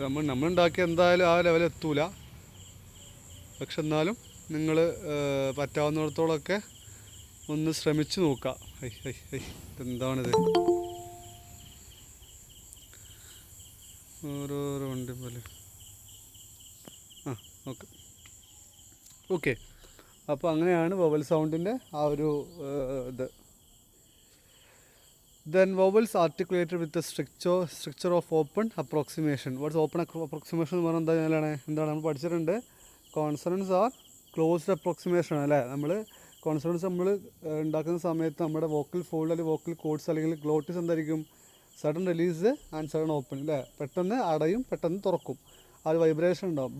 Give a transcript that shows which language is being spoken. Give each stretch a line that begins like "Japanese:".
Malayalam: നമ്മളുണ്ടാക്കിയ എന്തായാലും ആ ലെവൽ എത്തൂല, പക്ഷെ എന്നാലും നിങ്ങൾ പറ്റാവുന്നിടത്തോളമൊക്കെ ഒന്ന് ശ്രമിച്ചു നോക്കാം. എന്താണിത്? ഓരോരോ വണ്ടി പോലെ. Okay okay. അപ്പോൾ അങ്ങനെയാണ് വവൽ സൗണ്ടിൻ്റെ ആ ഒരു ഇത്.
English: Then vowels articulated with the structure of open approximation. What's open approximation
Malayalam: എന്ന് പറഞ്ഞാൽ എന്താണ് നമ്മൾ പഠിച്ചിട്ടുണ്ട്? കോൺസണൻസ് ആർ ക്ലോസ്ഡ് അപ്രോക്സിമേഷൻ അല്ലേ. നമ്മൾ കോൺസണൻസ് നമ്മൾ ഉണ്ടാക്കുന്ന സമയത്ത് നമ്മുടെ വോക്കൽ ഫോൾഡ് അല്ലെങ്കിൽ വോക്കൽ കോഡ്സ് അല്ലെങ്കിൽ ഗ്ലോട്ടിസ് എന്തായിരിക്കും?
English: sudden release and sudden open
Malayalam: അല്ലേ. പെട്ടെന്ന് അടയും പെട്ടെന്ന് തുറക്കും, അത് വൈബ്രേഷൻ ഉണ്ടാവും.